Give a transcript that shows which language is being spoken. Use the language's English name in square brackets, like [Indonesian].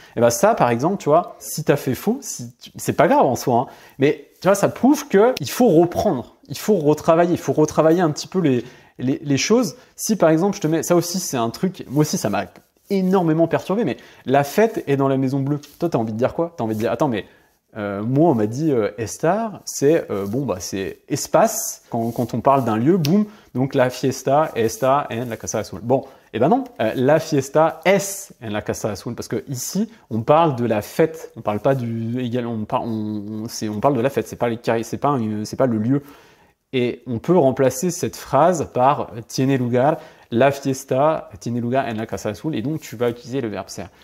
[French] Et ben ça, par exemple, tu vois, si tu as fait faux, c'est pas grave en soi, hein, mais tu vois, ça prouve qu'il faut reprendre, il faut retravailler un petit peu les choses. Si par exemple, je te mets, ça aussi, c'est un truc, moi aussi, ça m'a énormément perturbé, mais la fête est dans la maison bleue. Toi, tu as envie de dire quoi? Tu as envie de dire, attends, mais moi, on m'a dit estar, c'est bon, bah, c'est espace quand on parle d'un lieu, boum. [Spanish] Donc la fiesta está en la casa azul. [French] Bon, et ben non, [Spanish] la fiesta es en la casa azul [French] parce que ici on parle de la fête, on parle pas on parle de la fête, c'est pas le lieu. Et on peut remplacer cette phrase par tiene lugar. [Spanish] La fiesta tiene lugar en la casa azul [French] et donc tu vas utiliser le verbe [Spanish] ser.